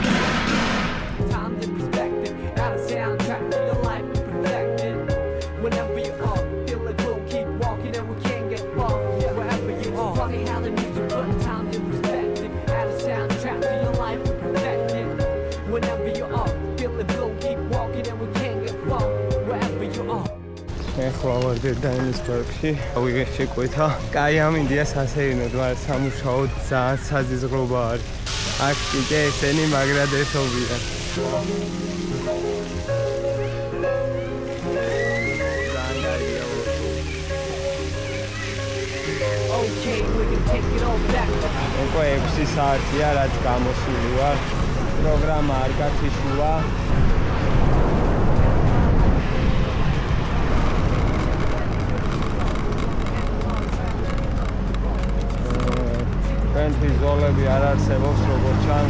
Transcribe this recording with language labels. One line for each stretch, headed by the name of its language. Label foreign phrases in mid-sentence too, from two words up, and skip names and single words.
English: Whenever you are, feel like we'll keep walking and we can't get far. Wherever you are, funny how the music put time in perspective. Add a soundtrack to your life and perfect it. Whenever you are, feel like we'll keep walking and we can't get far. Wherever you are.
Georgian: ეხლა ვარ დედაენის პარკში. ავიღე შეკვეთა. კაი ამინდიას ასეირნოდ ვარ სამუშაოდ ძალიან საზიზღრობა არის. აქ კიდე ესენი მაგრადესობიან.
English: Okay, we can take it all back.
Georgian: უკვე 6 საათია რაც გამოსული ვარ. პროგრამა არ გათიშულა. ზოლები არ არსებობს როგორც ჩანს.